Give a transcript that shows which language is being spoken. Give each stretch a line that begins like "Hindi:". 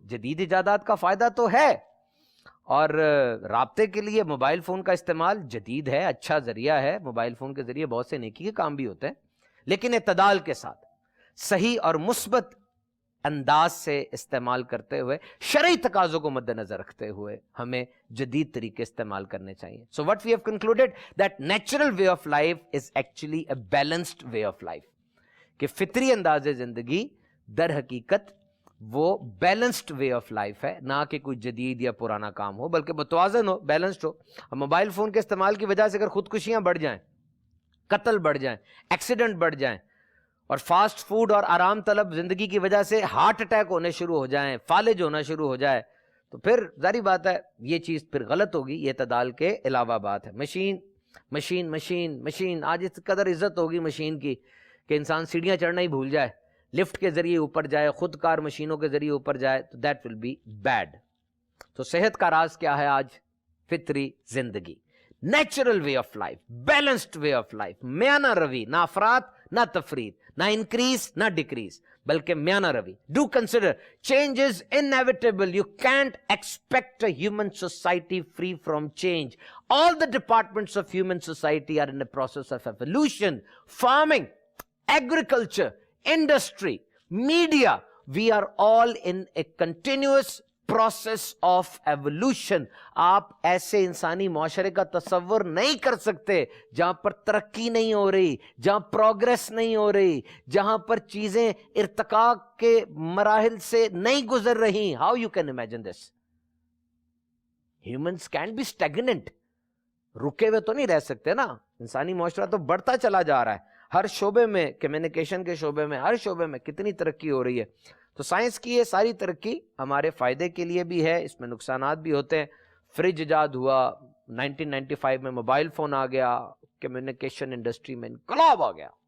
Urdu: جدید ایجادات کا فائدہ تو ہے, اور رابطے کے لیے موبائل فون کا استعمال جدید ہے, اچھا ذریعہ ہے. موبائل فون کے ذریعے بہت سے نیکی کے کام بھی ہوتے ہیں, لیکن اعتدال کے ساتھ صحیح اور مثبت انداز سے استعمال کرتے ہوئے, شرعی تقاضوں کو مد نظر رکھتے ہوئے ہمیں جدید طریقے استعمال کرنے چاہیے.
English: So what we have concluded that natural way of life is actually a balanced way of life.
Urdu: کہ فطری انداز زندگی در حقیقت وہ
English: balanced way of life
Urdu: ہے, نہ کہ کوئی جدید یا پرانا کام ہو, بلکہ متوازن ہو, بیلنسڈ ہو. اب موبائل فون کے استعمال کی وجہ سے اگر خودکشیاں بڑھ جائیں, قتل بڑھ جائیں, ایکسیڈنٹ بڑھ جائیں, اور فاسٹ فوڈ اور آرام طلب زندگی کی وجہ سے ہارٹ اٹیک ہونے شروع ہو جائیں, فالج ہونا شروع ہو جائے, تو پھر ظاہری بات ہے یہ چیز پھر غلط ہوگی. یہ اعتدال کے علاوہ بات ہے. مشین مشین مشین مشین, آج اس قدر عزت ہوگی مشین کی کہ انسان سیڑھیاں چڑھنا ہی بھول جائے, لفٹ کے ذریعے اوپر جائے, خود کار مشینوں کے ذریعے اوپر جائے, تو
English: That will be bad.
Urdu: تو صحت کا راز کیا ہے آج؟ فطری زندگی,
English: natural way of life, balanced way of life,
Urdu: میانہ روی, نہ افراط نہ تفرید,
English: نہ انکریز نہ ڈیکریز,
Urdu: بلکہ میانہ روی.
English: Do consider change is inevitable. You can't expect a human society free from change. All the departments of human society are in a process of evolution. Farming, agriculture, industry, media, we are all in a continuous process of evolution.
Urdu: آپ ایسے انسانی معاشرے کا تصور نہیں کر سکتے جہاں پر ترقی نہیں ہو رہی, جہاں پروگریس نہیں ہو رہی, جہاں پر چیزیں ارتقاء کے مراحل سے نہیں گزر رہی.
English: How you can imagine this? Humans can't be stagnant.
Urdu: رکے ہوئے تو نہیں رہ سکتے نا. انسانی معاشرہ تو بڑھتا چلا جا رہا ہے, ہر شعبے میں, کمیونیکیشن کے شعبے میں, ہر شعبے میں کتنی ترقی ہو رہی ہے. تو سائنس کی یہ ساری ترقی ہمارے فائدے کے لیے بھی ہے, اس میں نقصانات بھی ہوتے ہیں. فریج ایجاد ہوا 1995 میں, موبائل فون آ گیا, کمیونیکیشن انڈسٹری میں انقلاب آ گیا.